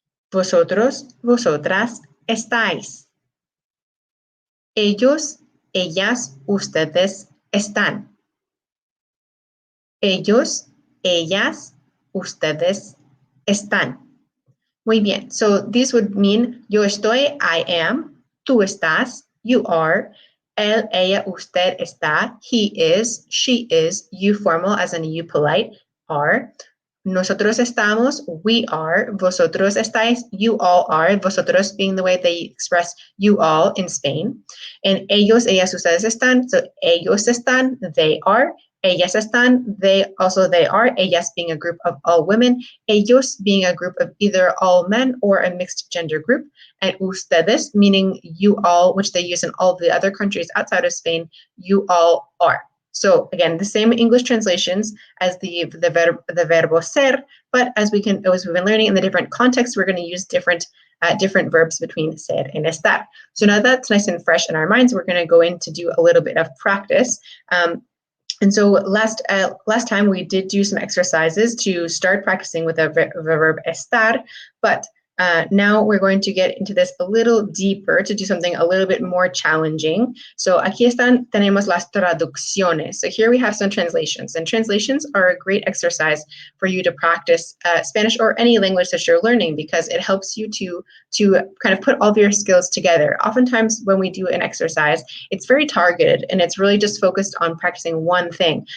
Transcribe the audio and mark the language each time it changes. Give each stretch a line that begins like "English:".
Spanish: Vosotros, vosotras, estáis. Ellos, ellas, ustedes están. Ellos, ellas, ustedes están. Muy bien.
English: So this would mean yo estoy, I am. Tú estás, you are.
Spanish: Él, ella, usted está.
English: He is, she is. You formal as in you polite are. Nosotros estamos, we are. Vosotros estáis, you all are. Vosotros being the way they express you all in Spain.
Spanish: And ellos, ellas, ustedes están.
English: So ellos están, they are. Ellas están, they are. Ellas being a group of all women. Ellos being a group of either all men or a mixed gender group. And ustedes meaning you all, which they use in all the other countries outside of Spain. You all are. So again, the same English translations as the verbo ser, but as we've been learning in the different contexts, we're going to use different verbs between ser and estar. So now that's nice and fresh in our minds, we're going to go in to do a little bit of practice. And so last time we did do some exercises to start practicing with the verb estar, but now we're going to get into this a little deeper to do something a little bit more challenging.
Spanish: So aquí tenemos las traducciones.
English: So here we have some translations, and translations are a great exercise for you to practice Spanish or any language that you're learning, because it helps you to kind of put all of your skills together. Oftentimes when we do an exercise, it's very targeted and it's really just focused on practicing one thing.